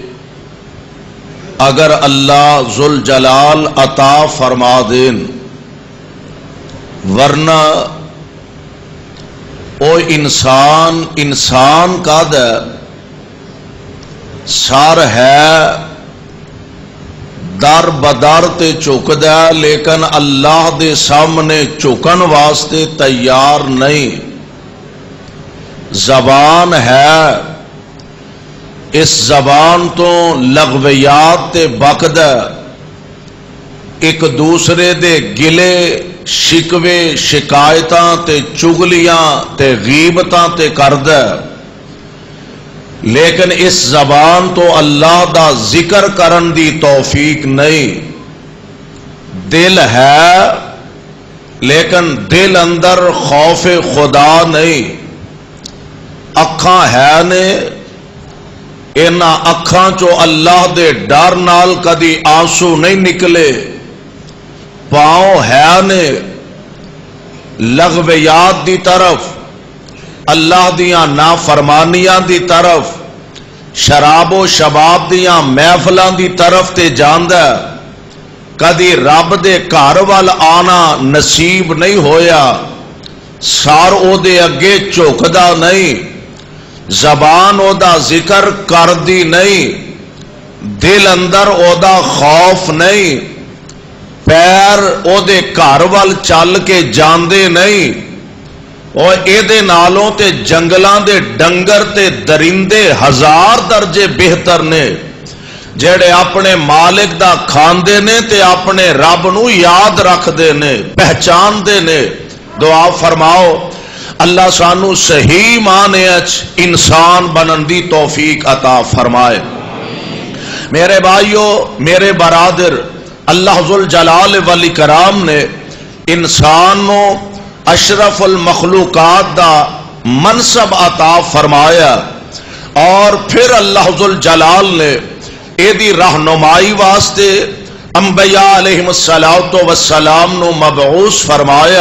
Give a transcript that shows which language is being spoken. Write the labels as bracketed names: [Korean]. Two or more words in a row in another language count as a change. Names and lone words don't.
[Punjabi] اگر اللہ ذوالجلال عطا فرما دین، ورنہ او انسان کا سر ہے در بدر تے چکدا لیکن اللہ دے سامنے چکن واسطے تیار نہیں. زبان ہے، اس زبان تو لغویات تے بکدا، ایک دوسرے دے گلے شکوے شکایتاں تے چگلیاں تے غیبتاں تے کردا، لیکن اس زبان تو اللہ دا ذکر کرن دی توفیق نہیں. دل ہے لیکن دل اندر خوف خدا نہیں. اکھاں ہے نے، انہاں اکھاں چو اللہ دے ڈر نال کدی آنسو نہیں نکلے. پاؤں ہے نے لغویات دی طرف، اللہ دیاں نافرمانیاں دی طرف، شراب و شباب دیاں محفلاں دی طرف تے جاندا، کدی رب دے گھر وال آنا نصیب نہیں ہویا. سار او دے اگے جھکدا نہیں، زبان او دا ذکر کردی نہیں، دل اندر او دا خوف نہیں، پیر او دے گھر وال چل کے جاندے نہیں. اور اے نالوں تے جنگلاں دے ڈنگر تے درندے ہزار درجے بہتر نے جڑے اپنے مالک دا کھاندے نے تے اپنے رب نو یاد رکھ دے نے، پہچان دے نے. دعا فرماؤ اللہ سانو صحیح معنی اچ انسان بنن دی توفیق عطا فرمائے. میرے بھائیو، میرے برادر، اللہ ذوالجلال والاکرام نے انسان نو اشرف المخلوقات دا منصب عطا فرمایا، اور پھر اللہ ذوالجلال نے اے دی رہنمائی واسطے انبیاء [Arabic] علیہم السلام [Punjabi] نو مبعوث فرمایا.